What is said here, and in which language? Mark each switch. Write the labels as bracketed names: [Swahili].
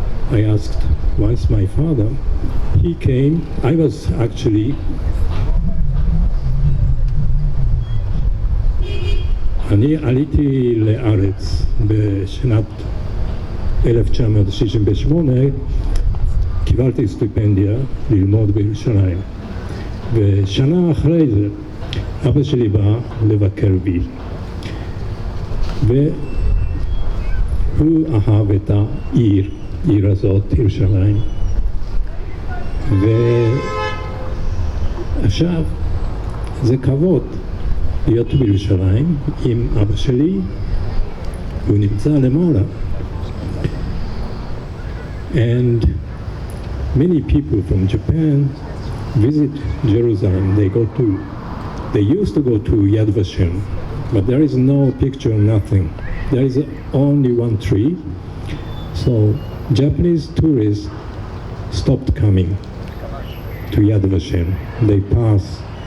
[English] I asked once my father, he came, I was actually [Hebrew] אני עליתי לארץ בשנת 1968, קיבלתי סטיפנדיה ללמוד בירושלים. ושנה אחרי זה, אבא שלי בא לבקר בי. והוא אהב את העיר הזאת, ירושלים. ועכשיו, זה כבוד להיות בירושלים עם אבא שלי, הוא נמצא למעלה. [English] And many people from Japan visit Jerusalem. They used to go to Yad Vashem, but there is no picture, nothing. There is only one tree. So Japanese tourists stopped coming to Yad Vashem. They pass.